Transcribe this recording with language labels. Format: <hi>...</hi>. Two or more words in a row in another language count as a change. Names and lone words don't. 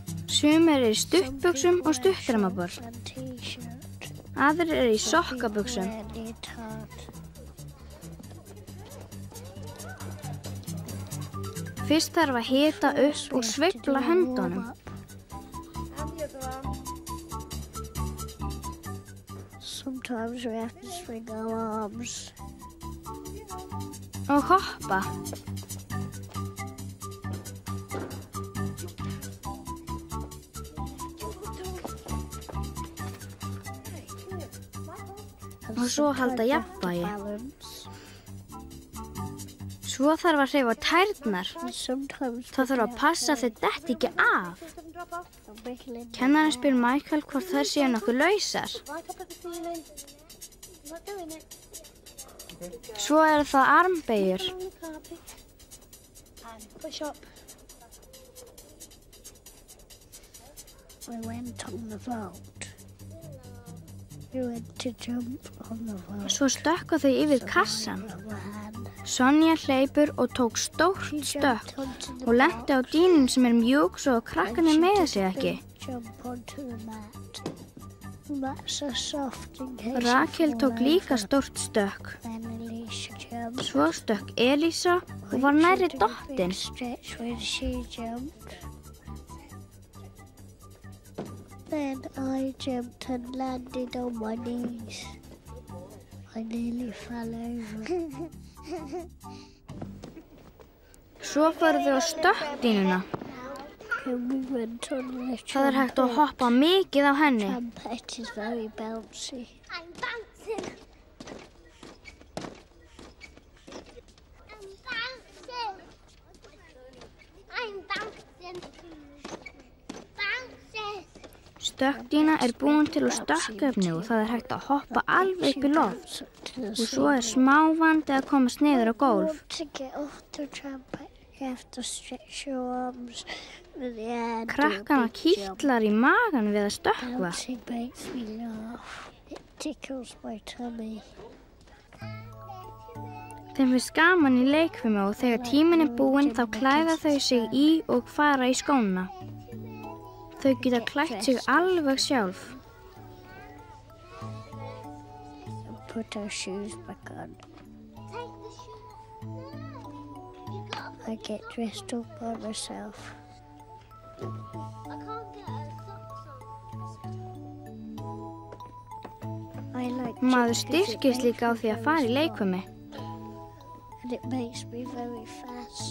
<is>Sumir eru í stuttbuxum og stuttramabor. Aðrir eru í sokkabuxum. Fyrst þarf að hita upp og sveifla höndunum.</is> <en>Sometimes we have to swing our arms.</en> <is>Og hoppa. Og svo halda jafnvægi. Svo þarf að hreyfa tærnar. Það þarf að passa að þau detti ekki af. Kennarinn spyr Michael hvort þær séu nokkuð lausar. Svo eru það armbeygjur.</is> <en>We went on the vault. We went to jump on the vault.</en> <is>Svo stökka þau yfir kassan. Sonja hleypur og tók stórt stökk og lenti á dýnum sem mjúk svo að krakkarnir meiða sig ekki. Rakel tók líka stórt stökk. Svo stökk Elísa og var nærri dottin.</is> <en>Then I jumped and landed on my knees. I nearly fell over.</en> <is>Svo fóru þau á stökkdýnuna.</is> <en>And we went on the</en> <is>Það hægt að hoppa mikið á henni.</is> <en>trampoline. Is very bouncy. I'm bouncing. I'm bouncing. Bouncing.</en> <is>Stökkdýna búin til úr stökkefni og það hægt að hoppa alveg upp í loft. Og svo smávandi að komast niður á gólf.</is> <en>To get off the trampoline, you have to stretch your arms with the hand.</en> <is>Krakkana kýtlar í magan við að stökkva.</is> <en>Bouncing makes me laugh. It tickles my tummy.</en> <is>Þeim finnst gaman í leikfimi og þegar tíminn búinn þá klæða þau sig í og fara í skóna. Þau geta klætt sig alveg sjálf.</is> <en>Put our shoes back on. I get dressed up by myself. I can't get her socks on. I like</en> <is>Maður</is> <en>gym 'cause it</en> <is>styrkist líka á því að fara í leikfimi.</is> <en>and it makes me very fast.</en>